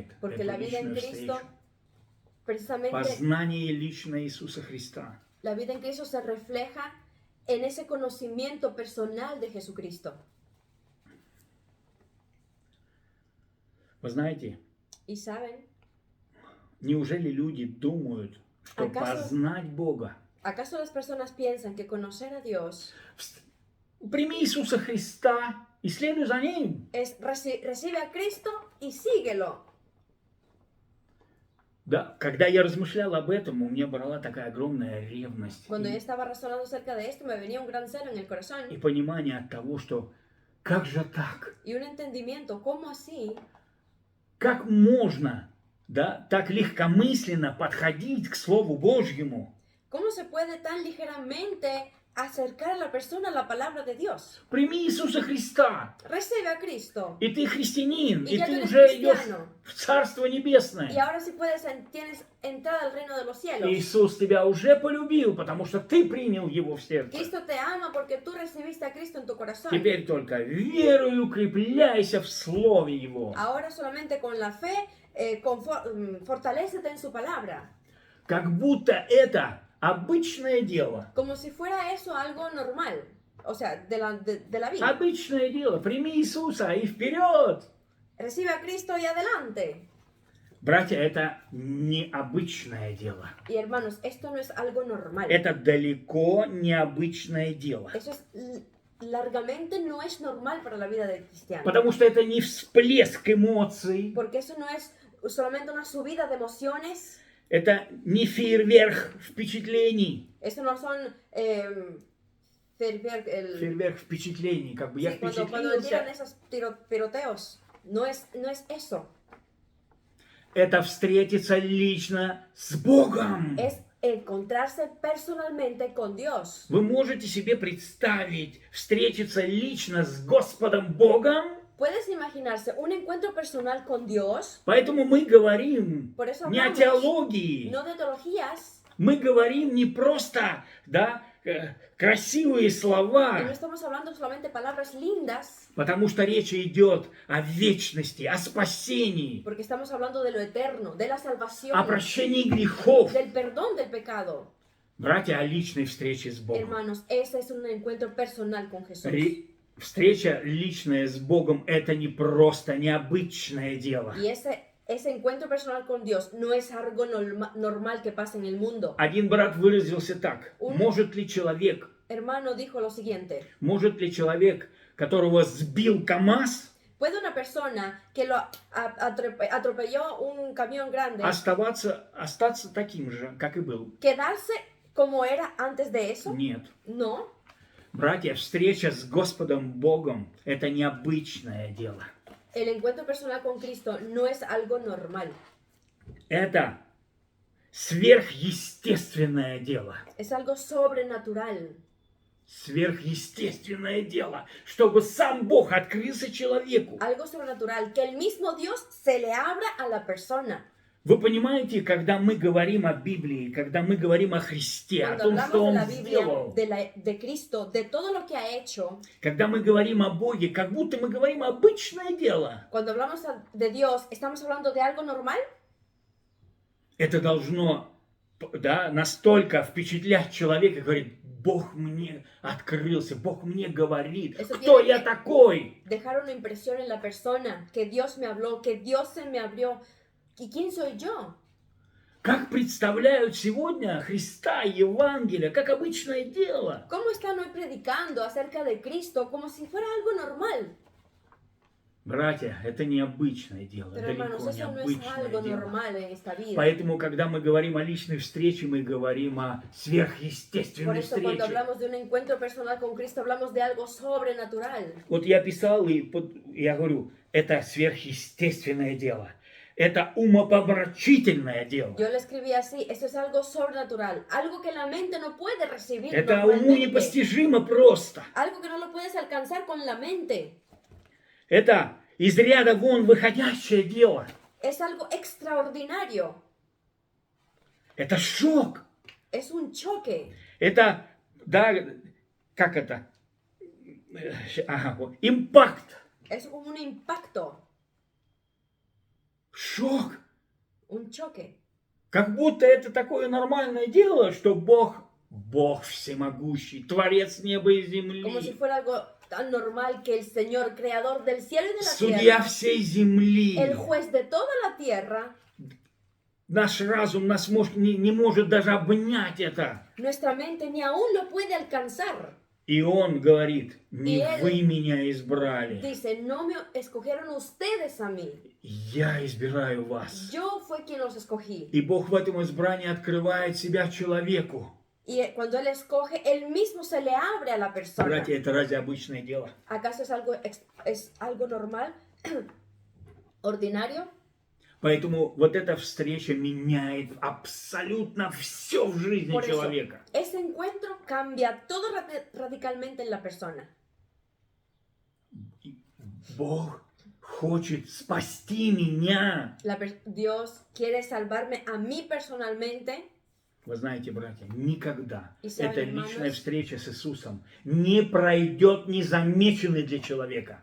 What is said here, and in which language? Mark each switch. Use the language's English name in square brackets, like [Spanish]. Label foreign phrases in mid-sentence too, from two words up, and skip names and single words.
[Spanish] porque [Russian] эту [Spanish] la vida en [Russian] личную [Spanish] Cristo, [Russian] встречу. [Spanish] precisamente [Russian] Познание лично Иисуса Христа. [Spanish] la vida en Cristo se refleja en ese conocimiento personal de Jesucristo. [Russian] Вы знаете, [Spanish] Y saben, [Russian] неужели люди думают, что [Spanish] ¿Acaso- [Russian] познать Бога? [Spanish] ¿acaso las personas piensan que conocer a Dios [Russian] Прими Иисуса Христа и следуй за Ним. [Spanish] es recibe a Cristo y síguelo? [Russian] Да, когда я размышлял об этом, у меня брала такая огромная ревность [Spanish] Cuando yo estaba razonando acerca de esto, me venía un gran celo en el corazón [Russian] и понимание от того, что как же так? [Spanish] y un entendimiento, ¿cómo así? [Russian] Как можно, да, так легкомысленно подходить к Слову Божьему? [Spanish] ¿Cómo se puede tan ligeramente acercar a la persona a la palabra de Dios? [Russian] Прими Иисуса Христа, [Spanish] Recibe a Cristo [Russian] и ты христианин, [Spanish] y [Russian] и [Spanish] ya tú [Russian] ты [Spanish] eres [Russian] уже идешь [Spanish] cristiano [Russian] в Царство Небесное. [Spanish] y ahora sí tienes entrada al reino de los cielos. [Russian] Иисус тебя уже полюбил, потому что ты принял Его в сердце. [Spanish] Cristo te ama porque tú recibiste a Cristo en tu corazón. [Russian] Теперь только веруй, укрепляйся в Слове Его. [Spanish] Ahora solamente con la fe, fortalécete en su palabra. [Russian] Как будто это обычное дело. [Spanish] Como si fuera eso algo normal. O sea, de la vida. [Russian] Обычное дело. Прими Иисуса и вперед. [Spanish] Recibe a Cristo y adelante. [Russian] Братья, это необычное дело. [Spanish] Y hermanos, esto no es algo normal. [Russian] Это далеко необычное дело. [Spanish] Eso es largamente no es normal para la vida del cristiano. [Russian] Потому что это не всплеск эмоций. [Spanish] Porque eso no es solamente una subida de emociones. [Russian] Это не фейерверк впечатлений. [Spanish] Eso no son [Russian] Фейерверк впечатлений. Как бы я [Spanish] sí, cuando llegan [Russian] впечатлился. [Spanish] esos tiroteos. No es eso. [Russian] Это встретиться лично с Богом. [Spanish] Es encontrarse personalmente con Dios. [Russian] Вы можете себе представить встретиться лично с Господом Богом? [Spanish] ¿Puedes imaginarse un encuentro personal con Dios? [Russian] Поэтому мы говорим [Spanish] Por eso [Russian] не о [Spanish] hablamos [Russian] теологии. [Spanish] no de teologías. [Russian] Мы говорим не просто, да, красивые [Spanish] Y no [Russian] слова, [Spanish] estamos hablando solamente palabras lindas, [Russian] потому что речь идет о вечности, о спасении, [Spanish] porque estamos hablando de lo eterno, de la salvación, [Russian] о прощении грехов. [Spanish] del perdón del pecado. [Russian] Братья, о личной встрече с Богом. [Spanish] Hermanos, ese es un encuentro personal con Jesús. [Russian] Встреча личная с Богом – это не просто необычное дело. [Spanish] Y ese encuentro personal con Dios no es algo normal que pasa en el mundo. [Russian] Один брат выразился так. Может ли человек, [Spanish] Hermano dijo lo siguiente: [Russian] которого сбил КамАЗ, [Spanish] ¿puede una persona que lo atropelló un camión grande [Russian] остаться таким же, как и был? [Spanish] quedarse como era antes de eso? [Russian] Нет. [Spanish] No. [Russian] Братья, встреча с Господом Богом – это необычное дело. [Spanish] El encuentro personal con Cristo no es algo normal. [Russian] Это сверхъестественное дело. [Spanish] Es algo sobrenatural. [Russian] Сверхъестественное дело, чтобы сам Бог открылся человеку. [Spanish] Algo sobrenatural, que el mismo Dios se le abra a la persona. [Russian] Вы понимаете, когда мы говорим о Библии, когда мы говорим о Христе, о [Spanish] Cuando [Russian] том, что [Spanish] hablamos de [Russian] Он [Spanish] la Biblia, [Russian] сделал, [Spanish] de Cristo, de todo lo que ha hecho, [Russian] когда мы говорим о Боге, как будто мы говорим обычное дело. [Spanish] cuando hablamos de Dios, ¿estamos hablando de algo normal? [Russian] Это должно, да, настолько впечатлять человека, говорит, Бог мне открылся, Бог мне говорит, [Spanish] Eso [Russian] кто [Spanish] tiene [Russian] я [Spanish] que [Russian] такой. [Spanish] dejar una impresión en la persona, que Dios me habló, que Dios se me abrió. ¿Y quién soy yo? [Russian] Как представляют сегодня Христа, Евангелие, как обычное дело. [Spanish] ¿Cómo están hoy predicando acerca de Cristo como si fuera algo normal? [Russian] Братья, это необычное дело, [Spanish] Pero hermanos, [Russian] далеко [Spanish] eso no es [Russian] необычное [Spanish] algo [Russian] дело. [Spanish] normal en esta vida. [Russian] Поэтому, когда мы говорим о личной встрече, мы говорим о [Spanish] Por [Russian] сверхъестественной [Spanish] eso cuando [Russian] встрече. [Spanish] hablamos de un encuentro personal con Cristo, hablamos de algo sobrenatural. [Russian] Вот я писал, и я говорю, это сверхъестественное дело. Это умопомрачительное дело. [Spanish] Yo le escribí así, eso es algo sobrenatural, algo que la mente no puede recibir [Russian] Это уму [Spanish] normalmente, [Russian] непостижимо просто. [Spanish] algo que no lo puedes alcanzar con la mente. [Russian] Это из ряда вон выходящее дело. [Spanish] Es algo extraordinario, [Russian] Это шок. [Spanish] es un choque, [Russian] Это, да, как это? Ага, вот, импакт. [Spanish] es como un impacto, [Russian] Шок. [Spanish] un choque. [Russian] Как будто это такое нормальное дело, что Бог всемогущий, Творец неба и [Spanish] Como si [Russian] земли, [Spanish] fuera algo tan normal que el Señor, creador del cielo y de la [Russian] судья [Spanish] tierra, [Russian] всей земли, [Spanish] el juez de toda la tierra, [Russian] наш разум не может даже обнять это. [Spanish] nuestra mente ni aún lo puede alcanzar. [Russian] И он говорит, не [Spanish] И él [Russian] вы меня избрали, [Spanish] Dice, no me escogieron ustedes a mí, [Russian] я избираю вас. [Spanish] yo fue quien los escogí. [Russian] И Бог в этом избрании открывает себя человеку. [Spanish] Y cuando Él escoge, Él mismo se le abre a la persona. [Russian] Братья, это разве обычное дело? [Spanish] ¿Acaso es algo normal? ¿Ordinario? [Russian] Поэтому вот эта встреча меняет абсолютно все в жизни [Spanish] Por eso, [Russian] человека. [Spanish] ese encuentro cambia todo radicalmente en la persona. [Russian] Bог хочет спасти меня. [Spanish] Dios quiere salvarme a mí personalmente. [Russian] Вы знаете, братья, никогда [Spanish] И saben, [Russian] эта [Spanish] hermanos, [Russian] личная встреча с Иисусом не пройдет незамеченной для человека.